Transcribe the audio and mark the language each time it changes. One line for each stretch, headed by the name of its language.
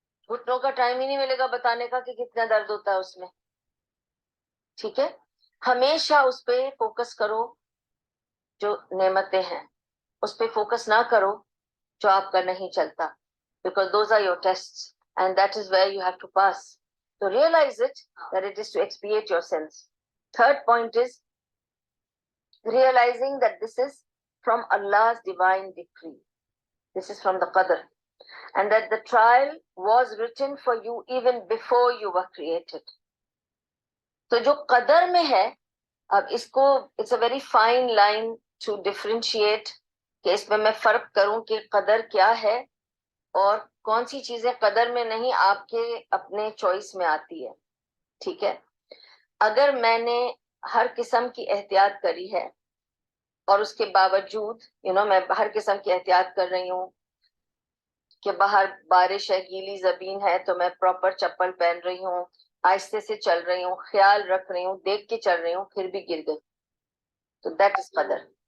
Urdu: گھٹنوں کا ٹائم ہی نہیں ملے گا بتانے کا کہ کتنا درد ہوتا ہے اس میں. ٹھیک ہے. ہمیشہ اس پہ فوکس کرو جو نعمتیں ہیں, اس پہ فوکس نہ کرو جو آپ کا نہیں چلتا,
English: because those are your tests and that is where you have to pass. So realize it, that it is to expiate your sins. Third point is realizing that this is from Allah's divine decree. This is from the qadr. and that the trial was written for you even before you were created.
Urdu: تو جو قدر میں ہے، اب اس کو
English: it's a very fine line to differentiate
Urdu: کہ اس میں میں فرق کروں کہ قدر کیا ہے اور کون سی چیزیں قدر میں نہیں آپ کے اپنے چوائس میں آتی ہے. ٹھیک ہے، اگر میں نے ہر قسم کی احتیاط کری ہے اور اس کے باوجود میں ہر قسم کی احتیاط کر رہی ہوں کہ باہر بارش ہے، گیلی زمین ہے، تو میں پراپر چپل پہن رہی ہوں، آہستے سے چل رہی ہوں، خیال رکھ رہی ہوں، دیکھ کے چل رہی ہوں، پھر بھی گر گئی، تو
English: that is
Urdu: قدر.